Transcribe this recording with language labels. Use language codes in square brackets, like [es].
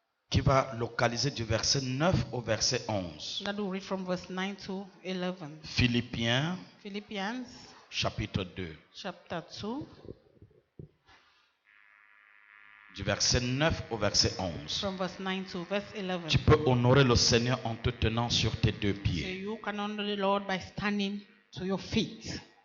[fr] qui va localiser du verset 9 au verset 11. [en] that will read from verse 9 to 11. [fr] Philippiens [en] Philippians [fr] chapitre 2. [en] chapter 2, [fr] Du verset 9 au verset 11. [en] from verse 9 to verse 11. [fr] Tu peux honorer le Seigneur en te tenant sur tes deux [en] So [fr] pieds. [en] you can honor the Lord by standing to your feet.